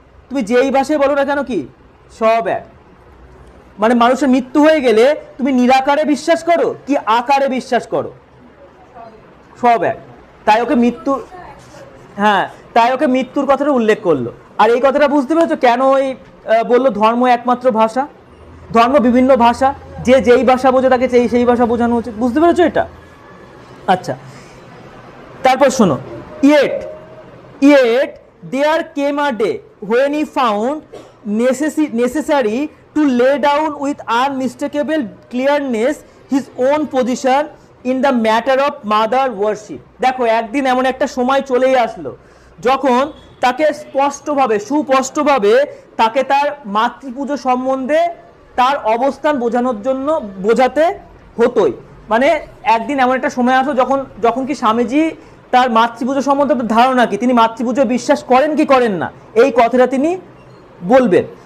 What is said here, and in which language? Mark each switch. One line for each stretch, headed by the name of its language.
Bangla: তুমি যেই ভাষায় বলো না কেন কি সব এক। মানে মানুষের মৃত্যু হয়ে গেলে তুমি নিরাকারে বিশ্বাস করো কি আকারে বিশ্বাস করো, সব এক। তাই ওকে মৃত্যু, হ্যাঁ, তাই ওকে মৃত্যুর কথাটা উল্লেখ করলো। আর এই কথাটা বুঝতে পেরেছো কেন ওই বললো ধর্ম একমাত্র ভাষা? ধর্ম বিভিন্ন ভাষা, যে যেই ভাষা বোঝে তাকে সেই ভাষা বোঝানো উচিত। বুঝতে পেরেছো এটা? আচ্ছা, তারপর শোনো,
English: yet there came a day when he found necessary to lay down with unmistakable clearness his own position in the matter of mother worship.
Bangla: দেখো, একদিন এমন একটা সময় চলেই আসলো যখন তাকে সুস্পষ্টভাবে তাকে তার মাতৃপুজো সম্বন্ধে তার অবস্থান বোঝাতে হতোই। মানে একদিন এমন একটা সময় আসলো যখন কি স্বামীজি তার মাতৃপুজো সম্বন্ধে ধারণা কি, তিনি মাতৃপুজো বিশ্বাস করেন কি করেন না, এই কথাটা তিনি বলবেন।